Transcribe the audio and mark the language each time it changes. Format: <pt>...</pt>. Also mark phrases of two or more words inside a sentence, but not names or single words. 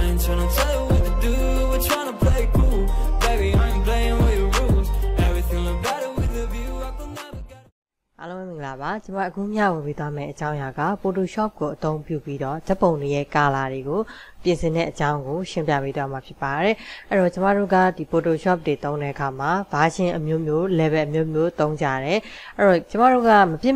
<en>tryna tell you what to do, we're tryna play cool. Baby, I ain't playing with your rules. Everything look better with a view. I could never get.</en> <my>အားလုံးမင်္ဂလာပါကျွန်မအခုမျှဝေပေးသွားမယ့်အကြောင်းအရာက Photoshop ကိုအသုံးပြုပြီးတော့ဓာတ်ပုံတွေရဲ့ color တွေကိုပြင်ဆင်တဲ့အကြောင်းကိုရှင်းပြပေးသွားမှာဖြစ်ပါတယ်အဲ့တော့ကျွန်မတို့ကဒီ Photoshop တွေသုံးတဲ့အခါမှာ version အမျိုးမျိုး level အမျိုးမျိုးသုံးကြတယ်အဲ့တော့ကျွန်မတို့ကမပြစ်</my>